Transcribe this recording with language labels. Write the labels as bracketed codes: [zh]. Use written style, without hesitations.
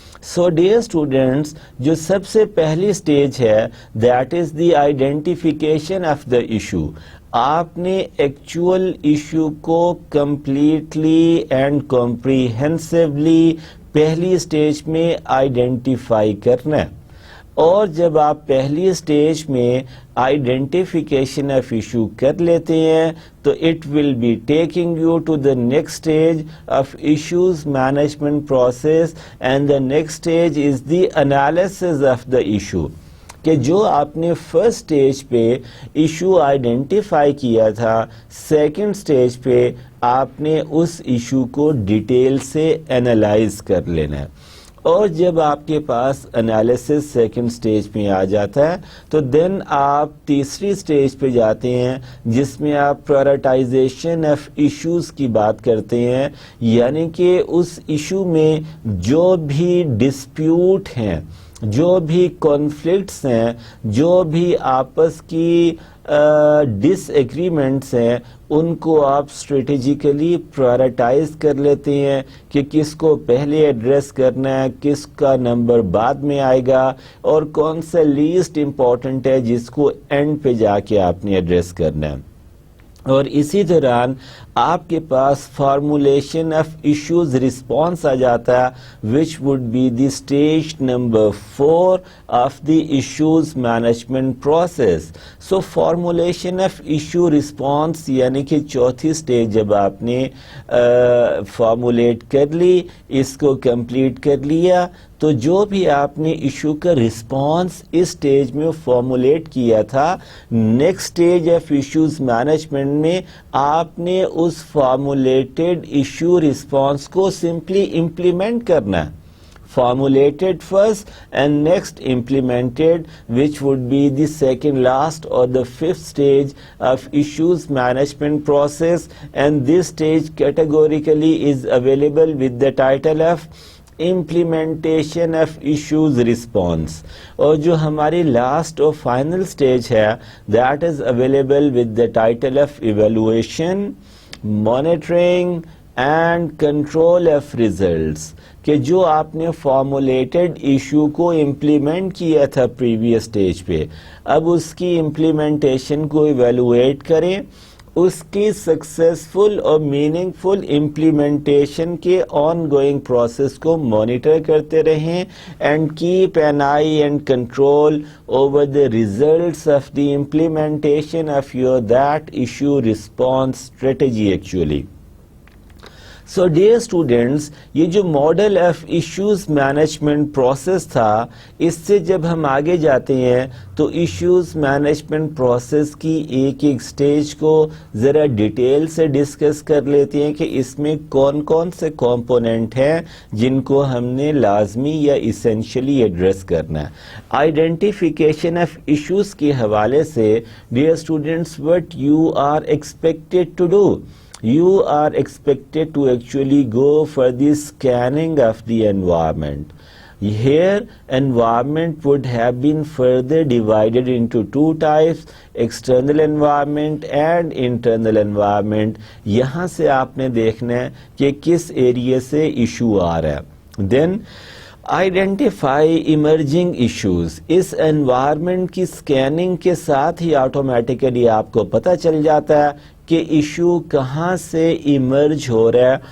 [en] so dear students [ur] جو سب سے پہلی سٹیج ہے [en] That is the identification of the issue. [ur] آپ نے ایکچوئل ایشو کو [en] completely and comprehensively [ur] پہلی سٹیج میں آئیڈینٹیفائی کرنا ہے. اور جب آپ پہلی سٹیج میں آئیڈینٹیفیکیشن آف ایشو کر لیتے ہیں تو [en] It will be taking you to the next stage of issues management process and the next stage is the analysis of the issue. [ur] کہ جو آپ نے فرسٹ سٹیج پہ ایشو آئیڈینٹیفائی کیا تھا سیکنڈ سٹیج پہ آپ نے اس ایشو کو ڈیٹیل سے انالائز کر لینا ہے. اور جب آپ کے پاس انالیسس سیکنڈ سٹیج میں آ جاتا ہے تو دین آپ تیسری سٹیج پہ جاتے ہیں جس میں آپ پرائورٹائزیشن آف ایشوز کی بات کرتے ہیں. یعنی کہ اس ایشو میں جو بھی ڈسپیوٹ ہیں جو بھی کانفلکٹس ہیں جو بھی آپس کی ڈس ایگریمنٹس ہیں ان کو آپ اسٹریٹجیکلی پرائورٹائز کر لیتے ہیں کہ کس کو پہلے ایڈریس کرنا ہے کس کا نمبر بعد میں آئے گا اور کون سا لیسٹ امپورٹنٹ ہے جس کو اینڈ پہ جا کے آپ نے ایڈریس کرنا ہے. اور اسی دوران آپ کے پاس [en] formulation of issues response [ur] آ جاتا ہے [en] Which would be the stage number 4 of the issues management process. [ur] So formulation of issue response یعنی کہ چوتھی سٹیج جب آپ نے فارمولیٹ کر لی اس کو کمپلیٹ کر لیا تو جو بھی آپ نے ایشو کا رسپانس اس سٹیج میں فارمولیٹ کیا تھا next stage of issues management میں آپ نے اس فارمولیٹڈ ایشو رسپانس کو سمپلی امپلیمنٹ کرنا ہے. [en] formulated first and next implemented, which would be the second last or the fifth stage of issues management process, and this stage categorically is available with the title of implementation of issues response. [ur] اور جو ہماری [en] last اور final stage ہے that is available with the title of evaluation, monitoring and control of results. [ur] کہ جو آپ نے formulated issue کو امپلیمنٹ کیا تھا پریویس سٹیج پہ اب اس کی امپلیمنٹیشن کو ایویلویٹ کریں اس کی سکسیسفل اور میننگ فل امپلیمنٹیشن کے آن گوئنگ پروسیس کو مانیٹر کرتے رہیں [en] And keep an eye and control over the results of the implementation of your that issue response strategy actually. [ur] So dear students یہ جو model of issues management process تھا اس سے جب ہم آگے جاتے ہیں تو ایشوز مینجمنٹ پروسیس کی ایک ایک سٹیج کو ذرا ڈیٹیل سے ڈسکس کر لیتے ہیں کہ اس میں کون کون سے کمپوننٹ ہیں جن کو ہم نے لازمی یا اسینشلی ایڈریس کرنا ہے. [en] identification of issues [ur] کے حوالے سے [en] Dear students what you are expected to do. You are expected to actually go for the scanning of the environment. Here, environment would have been further divided into two types, external environment and internal environment. [ur] یہاں سے آپ نے دیکھنا ہے کہ کس area سے issue آ رہا ہے. [en] Then, identify emerging issues. [ur] اس انوائرمنٹ کی سکیننگ کے ساتھ ہی آٹومیٹیکلی آپ کو پتہ چل جاتا ہے کہ ایشو کہاں سے ایمرج ہو رہا ہے.